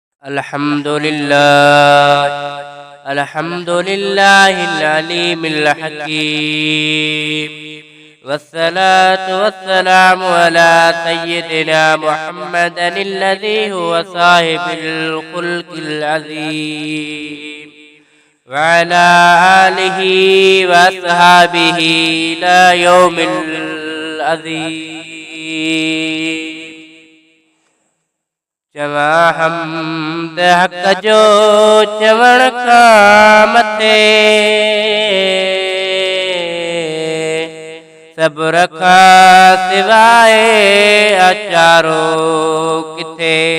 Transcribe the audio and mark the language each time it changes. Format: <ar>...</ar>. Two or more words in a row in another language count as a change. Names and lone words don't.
<ar>الحمد لله العليم الحكيم والصلاة والسلام على سيدنا محمد الذي هو صاحب الخلق العظيم وعلى آله وأصحابه إلى يوم العظيم.</ar> <sd>चवा हमद हक़ जो चवण खां मथे सब्र खां सिवाए अचारो किथे।</sd>